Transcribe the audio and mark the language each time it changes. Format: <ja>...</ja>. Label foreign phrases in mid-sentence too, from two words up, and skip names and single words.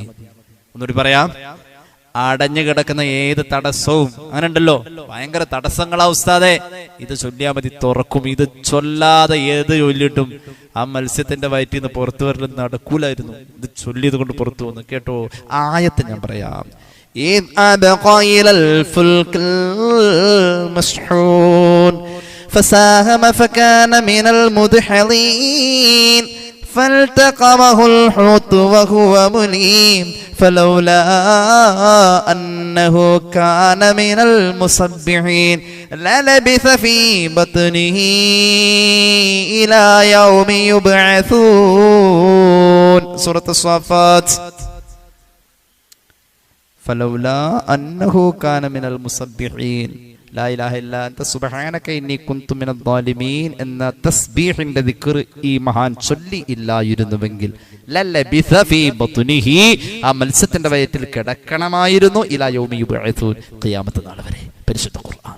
<ml>ഒന്നുകൂടി പറയാം, അടഞ്ഞു കിടക്കുന്ന ഏത് തടസ്സവും, അങ്ങനെ ഉണ്ടല്ലോ ഭയങ്കര തടസ്സങ്ങളാ ഉസ്താദേ, ഇത് ചൊല്ലിയാ മതി, തുറക്കും. ഇത് ചൊല്ലാതെ ഏത് ചൊല്ലിയിട്ടും ആ മത്സ്യത്തിന്റെ വയറ്റിൽ നിന്ന് പുറത്തു വരലും നടക്കൂലായിരുന്നു. ഇത് ചൊല്ലിയത് കൊണ്ട് പുറത്തു വന്നു. കേട്ടോ, ആയത്ത് ഞാൻ പറയാം.</ml> <ar>فساهم فكان من المدحضين فالتقمه الحوت وهو مليم فلولا أنه كان من المسبحين للبث في بطنه إلى يوم يبعثون. سورة الصافات. فلولا أنه كان من المسبحين لا إله إلا أنت سبحانك إني كنت من الظالمين</ar> <ml>എന്ന തസ്ബീഹിന്റെ ദിക്ർ ഈ മഹാൻ ചൊല്ലി ഇല്ലായിരുന്നുവെങ്കിൽ</ml> <ar>للبث في بطنه,</ar> <ml>ആ മത്സ്യത്തിന്റെ വയറ്റിൽ കിടക്കണമായിരുന്നു</ml> <ar>إلى يوم يبعثون,</ar> <ml>ഖിയാമത്ത് നാൾ വരെ. പരിശുദ്ധ ഖുർആൻ.</ml>